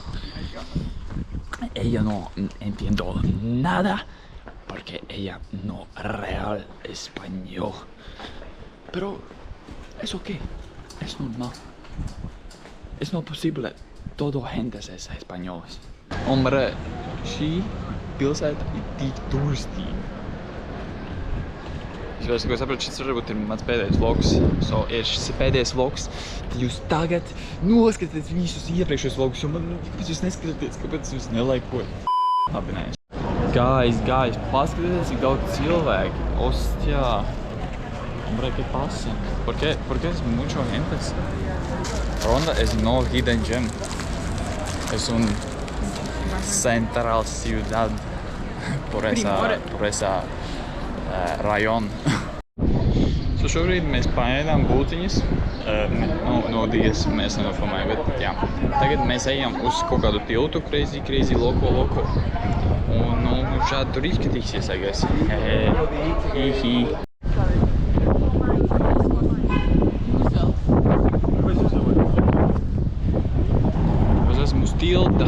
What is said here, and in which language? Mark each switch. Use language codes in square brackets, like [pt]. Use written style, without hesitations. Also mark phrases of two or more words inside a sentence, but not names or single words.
[es] Ella no entiendo nada porque ella no real español. Pero, ¿eso qué? Es normal. Es no posible. Todo gente es españoles. Hombre, [lv] šī pilsēta ir tik turistīga. Es vairs, ko sapratu, šis varbūt ir mans pēdējais vlogs. Ja šis ir pēdējais vlogs, tad jūs tagad noskatieties visus iepriekšējos vlogus, jo man, kāpēc jūs neskatāties, kāpēc jūs nelaikojat? Labi, nē. Guys, paskatieties, cik daudz cilvēki. Ostjā. [es] Hombre, ¿qué pasa? ¿Por qué es mucho gente? Ronda es no [en] hidden gem. [es] Es un central ciudad por esa rajón. [lv] Šobrīd mēs paēdām būtiņas. No Dievs mēs nenofilmējam, bet jā. Tagad mēs ejam uz kaut kādu tiltu, crazy, loko. Un šādi tur izskatīsies, [en] I guess. [lv] Hihi. Es esmu uz tilta.